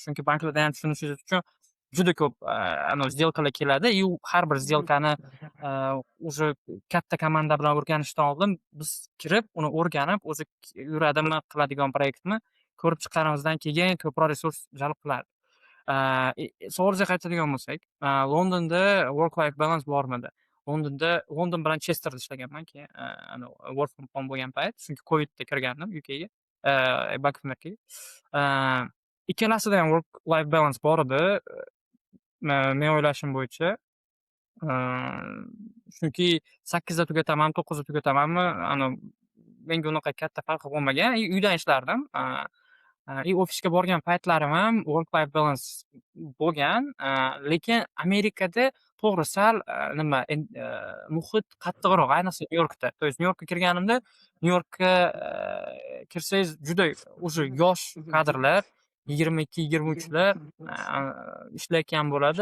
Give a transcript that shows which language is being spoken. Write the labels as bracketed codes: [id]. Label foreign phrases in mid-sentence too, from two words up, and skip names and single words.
[uz] Chunki banklarda ham tushunishingiz uchun juda ko'p сделкаlar keladi. И har bir сделкani уже katta komanda bilan o'rganishdan oldin biz kirib, uni o'rganib, o'zi yuradimi, qiladigan proyektmi ko'rib chiqqanimizdan keyin ko'proq resurs jalb qiladi. Savolingizga qaytadigan bo'lsak, Londonda [en] work life balance [uz] bormidi? London bilan Chesterda ishlaganman keyin [en] work from home [uz] bo'lgan payt, chunki Covidda kirgandim UKga. [en] back in [uz] Amerikaga. Ikkalasida ham [en] work life balance [uz] bor edi, men o'ylashim bo'yicha. Chunki 8da tugataman, 9da tugatamanmi, menga unaqa katta farqi bo'lmagan. Uydan ishlardim. Ofisga borgan paytlarim ham [en] work life balance [uz] bo'lgan. Lekin Amerikada to'g'ri sal nima muhit qattiqroq, ayniqsa Nyu-Yorkda. [ru] То есть [uz] Nyu-Yorkka kirganimda, Nyu-Yorkka kirsangiz juda уже yosh kadrlar, 22-23lar ishlayotgan bo'ladi.